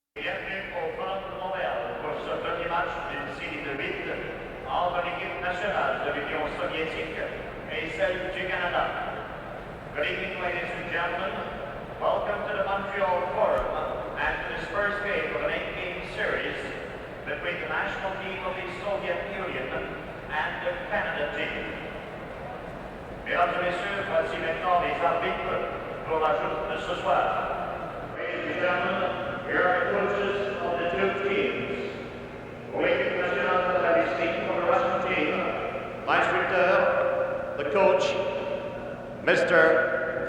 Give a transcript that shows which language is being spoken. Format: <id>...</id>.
<fr>Bienvenue au Forum de Montréal pour ce premier match d'une série de 8 entre l'équipe nationale de l'Union soviétique et celle du Canada.</fr> <en>Good evening, ladies and gentlemen. Welcome to the Montreal Forum and to this first game of an 8-game series between the national team of the Soviet Union and the Canada team.</en> <fr>Mesdames et messieurs, voici maintenant les arbitres pour la joute de ce soir.</fr> <en>Ladies and gentlemen, here are the coaches of the two teams.</en> <fr>Pour l'équipe nationale de la Russie,</fr> <en>for the Russian team,</en> <fr>l'instructeur,</fr> <en>the coach, Mr.</en>